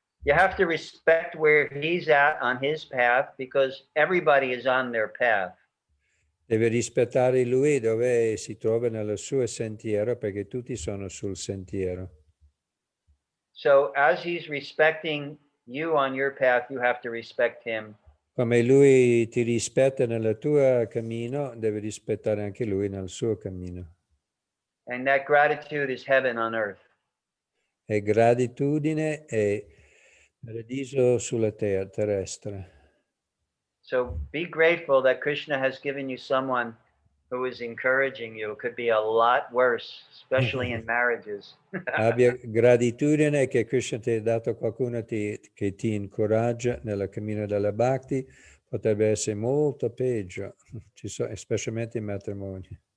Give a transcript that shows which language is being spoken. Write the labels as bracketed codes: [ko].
[en] You have to respect where he's at on his path because everybody is on their path. [it] Deve rispettare lui dove si trova nel suo sentiero perché tutti sono sul sentiero. [en] So as he's respecting you on your path, you have to respect him. [it] Come lui ti rispetta nel tuo cammino, deve rispettare anche lui nel suo cammino. [en] And that gratitude is heaven on earth. [it] E gratitudine è paradiso sulla terra terrestre. [en] So be grateful that Krishna has given you someone who is encouraging you. It could be a lot worse, especially in marriages. [it] Abbia gratitudine che Krishna ti ha dato qualcuno che ti incoraggia nel cammino della Bhakti, potrebbe essere molto peggio, specialmente in matrimoni.